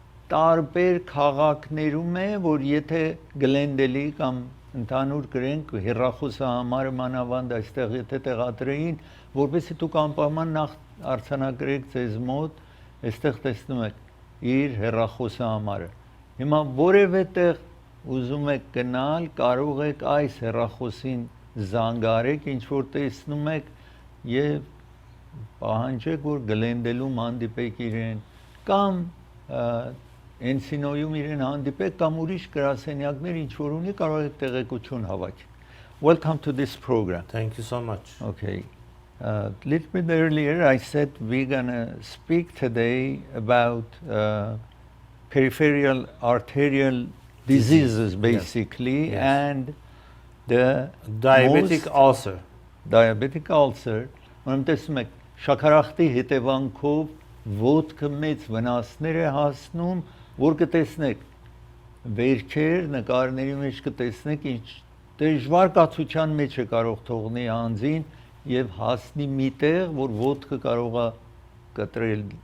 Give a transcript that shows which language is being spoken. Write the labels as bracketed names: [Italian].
[Armenian] տարբեր քաղաքներում է, որ եթե Glendale-ի կամ ընդհանուր գրենք հեռախոսահամարը մանավանդ այստեղ եթե տեղադրեին, որովհետեւ դուք անպայման նախ արձանագրեք ձեզ մոտ, այստեղ տեսնում եք իր հեռախոսահամարը։ Հիմա որևէ տեղ ուզում եք գնալ, կարող եք այս հեռախոսին զանգարեք, ինչ որ տեսնում եք եւ պահանջեք, որ Glendale-ում հանդիպեք իրեն կամ Encino-ում իրեն հանդիպեք կամ ուրիշ գրասենյակներ ինչ որ ունի, կարող եք տեղեկություն հավաքել։ [English] Welcome to this program. Thank you so much. Okay. Little bit earlier I said we're gonna speak today about peripheral arterial diseases basically, Yes. and the Diabetic ulcer. [Armenian] Diabetic ulcer, ուրեմն տեսնում եք, շաքարախտի հետևանքով ոտքը մեծ վնասներ է հասնում, որ կտեսնեք վերքեր, նկարների մեջ կտեսնեք ինչ դժվար կացության մեջ է կարող թողնի անձին եւ հասնի միտեղ, որ ոտքը կարող է կտրել,